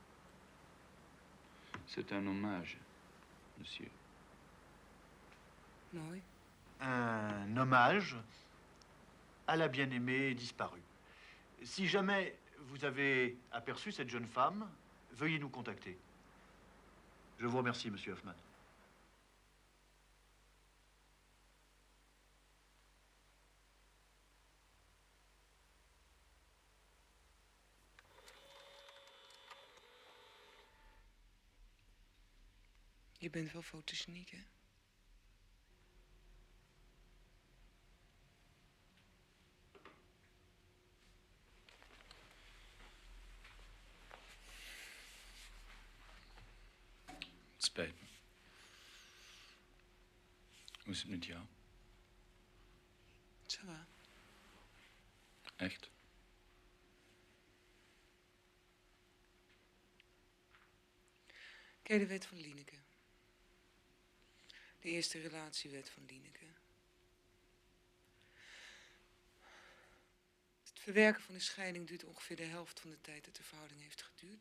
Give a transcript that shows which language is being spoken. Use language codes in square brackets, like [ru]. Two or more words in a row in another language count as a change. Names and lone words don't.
[fr] C'est un hommage, monsieur. [nl] Mooi. [fr] Un hommage à la bien-aimée disparue. Si jamais vous avez aperçu cette jeune femme, veuillez nous contacter. Je vous remercie, monsieur Hoffman. [nl] Je bent wel fotogeniek, hè? Het spijt me. Hoe is het met jou? [fr] Ça va. [nl] Echt? Ken je de wet van Lieneke? De eerste relatiewet van Lieneke. Het verwerken van de scheiding duurt ongeveer de helft van de tijd dat de verhouding heeft geduurd.